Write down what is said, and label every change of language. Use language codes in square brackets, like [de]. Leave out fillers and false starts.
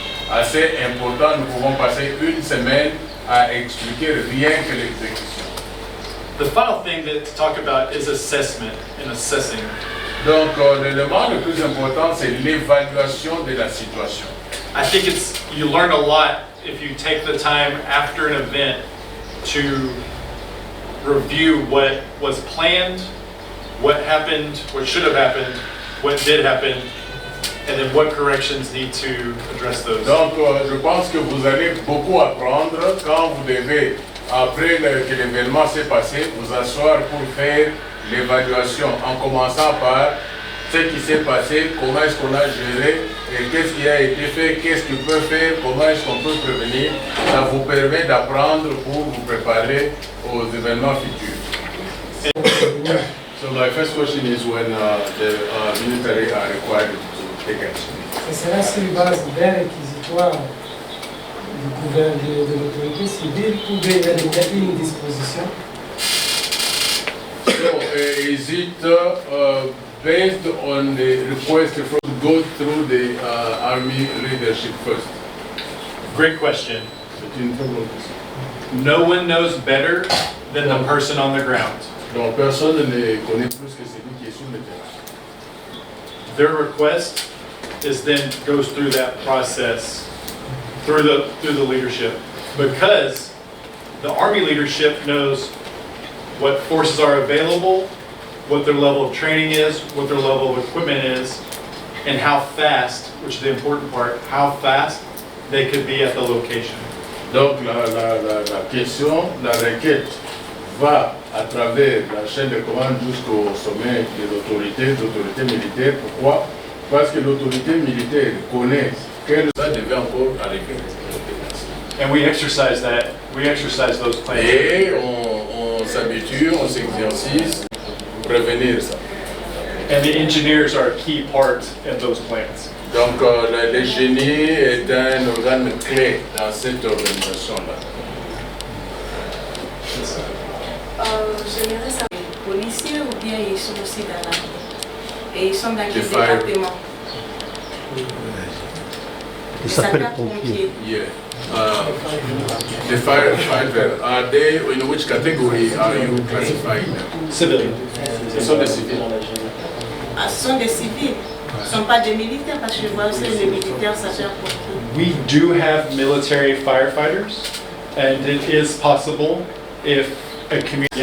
[fr] assez important, nous pouvons passer une semaine à expliquer rien que l'exécution. [en] the final thing to talk about is assessment and assessing. [fr] Donc l'élément le plus important c'est l'évaluation de la situation. [en] I think you learn a lot if you take the time after an event to review what was planned, what happened, what should have happened, what did happen, and then what corrections need to address those. [fr] Donc je pense que vous allez beaucoup apprendre quand vous devez, après que l'événement s'est passé, vous asseoir pour faire l'évaluation en commençant par ce qui s'est passé, comment est-ce qu'on a géré, et qu'est-ce qui a été fait, qu'est-ce qu'on peut faire, comment est-ce qu'on peut prévenir. Ça vous permet d'apprendre pour vous préparer aux événements futurs. [en] So my first question is when the military are required to take action. [fr] Ce sera sur base d'un réquisitoire du gouvernement de l'autorité civile ou bien il y a une disposition. [en] So is it based on the request from go through the army leadership first? Great question. [fr] C'est une très bonne question. [en] No one knows better than the person on the ground. [fr] Donc personne ne connaît plus que celui qui est sur le terrain. [en] Their request is then goes through that process through the leadership, because the Army leadership knows what forces are available, what their level of training is, what their level of equipment is, and how fast, which is the important part, how fast they could be at the location. [fr] Donc la question, la requête va à travers la chaîne de commande jusqu'au sommet des autorités militaires. Pourquoi? Parce que l'autorité militaire connaît que ça devait encore arriver. [en] And we exercise that We exercise those plans. [fr] Et on s'habitue, on s'exercice pour prévenir ça. [en] And the engineers are a key part in those plans. [fr] Donc le génie est un organe clé dans cette organisation-là. J'aimerais savoir, les policiers ou bien ils sont aussi dans l'armée? Et ils sont dans quel département? Ils s'appellent pompiers. [en] Yeah. The firefighter, are they, in which category are you classifying them? Civilian. [fr] Ce sont des civils. Ah, ce sont des civils. Ce ne sont pas des militaires parce que je vois aussi les militaires sapeurs-pompiers. [en] We do have military firefighters, and it is possible if a community.